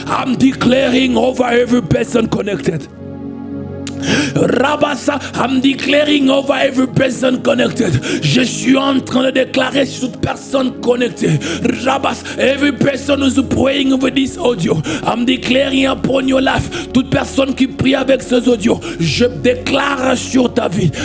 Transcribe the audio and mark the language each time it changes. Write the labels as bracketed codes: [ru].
[en] I'm declaring over every person connected. Rabassa, I'm declaring over every person connected. [fr] Je suis en train de déclarer sur toute personne connectée. [en] Rabassa, every person who's praying over this audio, I'm declaring upon your life. [fr] Toute personne qui prie avec ces audios, je déclare sur ta vie.